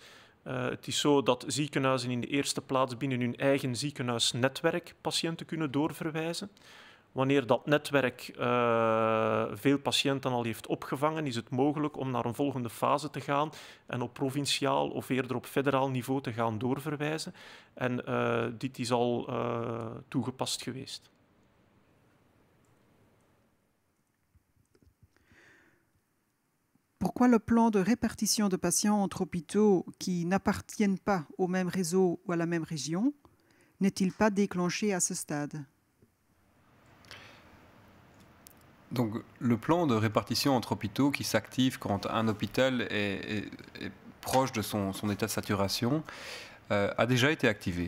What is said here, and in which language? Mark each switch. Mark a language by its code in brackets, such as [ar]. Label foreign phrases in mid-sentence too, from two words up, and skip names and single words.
[nl] Het is zo dat ziekenhuizen in de eerste plaats binnen hun eigen ziekenhuisnetwerk patiënten kunnen doorverwijzen. Wanneer dat netwerk veel patiënten al heeft opgevangen, is het mogelijk om naar een volgende fase te gaan en op provinciaal of eerder op federaal niveau te gaan doorverwijzen. En dit is al toegepast geweest. [fr] Pourquoi le plan de répartition de patients entre hôpitaux qui n'appartiennent pas au même réseau ou à la même région n'est-il pas déclenché à ce stade? Donc, le plan de répartition entre hôpitaux qui s'active quand un hôpital est proche de son état de saturation a déjà été activé.